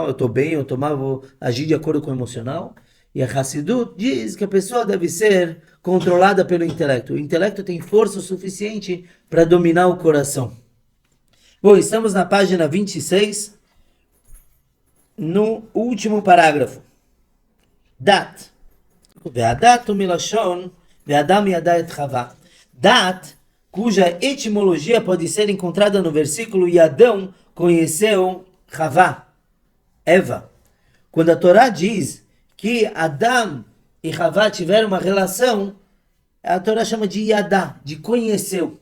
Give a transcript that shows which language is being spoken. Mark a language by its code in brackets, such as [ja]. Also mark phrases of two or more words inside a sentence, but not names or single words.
[pt] Eu estou bem, vou agir de acordo com o emocional. E a Hassidut diz que a pessoa deve ser controlada pelo intelecto. O intelecto tem força o suficiente para dominar o coração. Bom, estamos na página 26, no último parágrafo. Dat. [he] ודעת מלשון, והאדם ידע את חוה. [pt] Dat, cuja etimologia pode ser encontrada no versículo e Adão conheceu Chava, Eva. Quando a Torá diz que Adão e Chava tiveram uma relação, a Torá chama de Yadá, de conheceu.